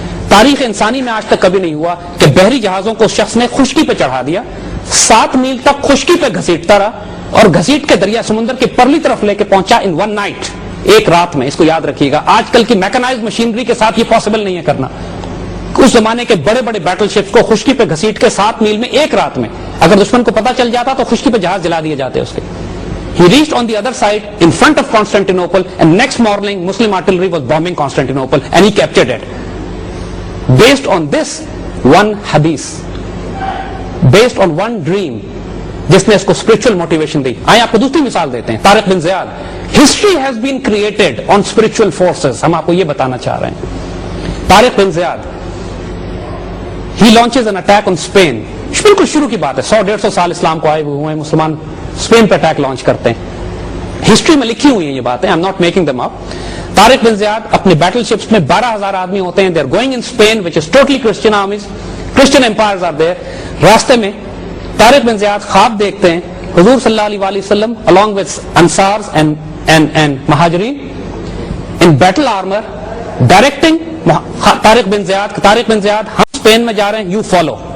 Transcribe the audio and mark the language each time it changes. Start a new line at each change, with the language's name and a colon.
Hindi: तारीख इंसानी में आज तक कभी नहीं हुआ कि बहरी जहाजों को शख्स ने खुश्की पे चढ़ा दिया, 7 मील तक खुश्की पे घसीटता रहा और घसीट के दरिया समुद्र के परली तरफ लेके पहुंचा
English: in 1 night,
Hindi: एक रात में। इसको याद रखिएगा, आजकल की मैकेनाइज्ड मशीनरी के साथ ये पॉसिबल नहीं है करना। उस जमाने के बड़े बड़े बैटल शिप्स को खुश्की पे घसीट के 7 मील में एक रात में, अगर दुश्मन को पता चल जाता तो खुश्की पे जहाज जला दिए जाते उसके।
English: He reached on the other side in front of Constantinople and next morning Muslim artillery was bombing Constantinople and he captured it. Based on this one hadith, based on one dream,
Hindi: जिसने इसको
English: spiritual motivation
Hindi: दी। आइए आपको दूसरी मिसाल देते हैं, तारिक बिन Ziyad.
English: History has been created on spiritual forces,
Hindi: हम आपको ये बताना चाह रहे हैं।
English: Tariq bin Ziyad, he launches an attack on Spain।
Hindi: बिल्कुल शुरू की बात है, 100-150 साल इस्लाम को आए हुए हैं, मुसलमान स्पेन पे अटैक लॉन्च करते हैं। हिस्ट्री में लिखी हुई है ये बातें,
English: I am not making them up.
Hindi: Tariq bin Ziyad अपने बैटल शिप्स में 12,000 आदमी होते हैं,
English: They are going in Spain which is totally Christian armies, Christian empires are there.
Hindi: रास्ते में तारिक बिन ज़ियाद ख्वाब देखते हैं हुजूर सल्लल्लाहु अलैहि वसल्लम
English: along with अंसार्स and महाजरीन in battle armour directing
Hindi: Tariq bin Ziyad हम स्पेन में जा रहे हैं,
English: You follow.